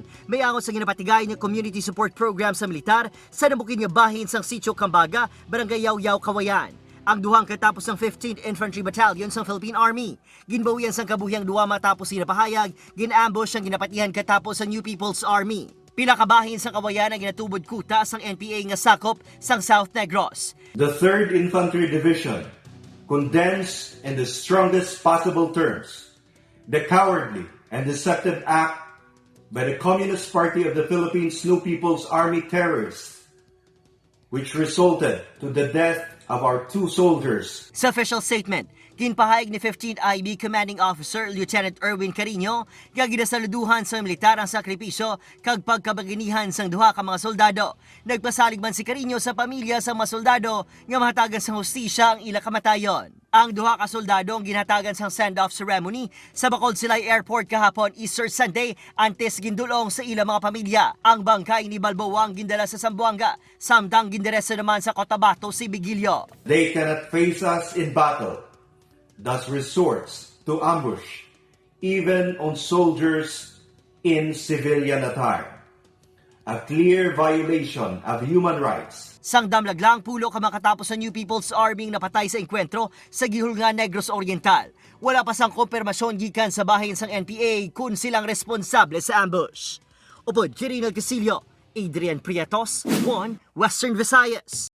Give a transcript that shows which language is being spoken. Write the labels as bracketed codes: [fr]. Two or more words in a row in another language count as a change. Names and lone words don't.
[hil] May angon sa ginapatigay nga [en] community support program [hil] sa militar sa nabukin nga bahin sang Sitio Cambaga, Barangay Yaw-Yaw, Cauayan. Ang duhang katapos ng 15th Infantry Battalion sa Philippine Army. Ginbawian sang kabuhiyang duha matapos ginapahayag, gin-ambush ang ginapatihan katapos sa New People's Army. Pila ka bahin sang Cauayan ang ginatubod kuta sang NPA nga sakop sang South Negros. [en] The 3rd Infantry Division condemns in the strongest possible terms the cowardly and deceptive act by the Communist Party of the Philippines New People's Army terrorists, which resulted to the death of our 2 soldiers. [hil] Sa official statement, ginpahayag ni 15th IB Commanding Officer Lieutenant Erwin Carino nga ginasaluduhan sa militar ang sakripisyo kag pagkabaginihan sang duha ka mga soldado. Nagpasalig man si Carino sa pamilya sa mga soldado nga mahatagan sa hustisya ang ila kamatayon. Ang duha ka soldado ang ginhatagan sang [en] send-off ceremony [hil] sa Bacolod Silay Airport kahapon Easter Sunday antes gindulong sa ila mga pamilya. Ang bangkay ni Balboa ang gindala sa Zamboanga, samtang gindiretso naman sa Cotabato si Vigilio. [en] They cannot face us in battle, thus resorts to ambush, even on soldiers in civilian attire. A clear violation of human rights. [hil] Sang damlaglang pulo ka makatapos sa New People's Army napatay sa enkwentro sa Gihulngan, Negros Oriental. Wala pa sang konfirmasyon gikan sa bahin sang NPA kung silang responsable sa ambush. Upod, Kirinal Casillo, Adrian Prietos, 1 Western Visayas.